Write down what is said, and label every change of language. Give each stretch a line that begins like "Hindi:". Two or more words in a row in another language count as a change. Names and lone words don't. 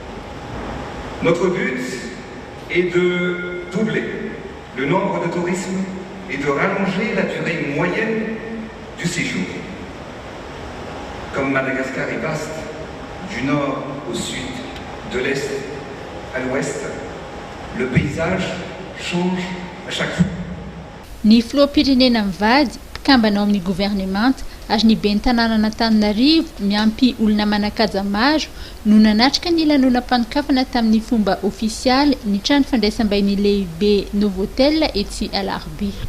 French: Notre but est de doubler le nombre de tourisme et de rallonger la durée moyenne du séjour. Comme Madagascar est vaste, du nord au sud, de l'est à l'ouest, le paysage change à chaque fois.
Malagasy: Ny filoham-pirenena mivady mpikambana amin'ny gouvernemanta ary ny ben'ny tanàna Antananarivo miampy olona manan-kaja maro no nanatrika ny lanonam-panokafana tamin'ny fomba ofisialy ny trano fandraisam-bahiny lehibe Novotel etsy Alarby.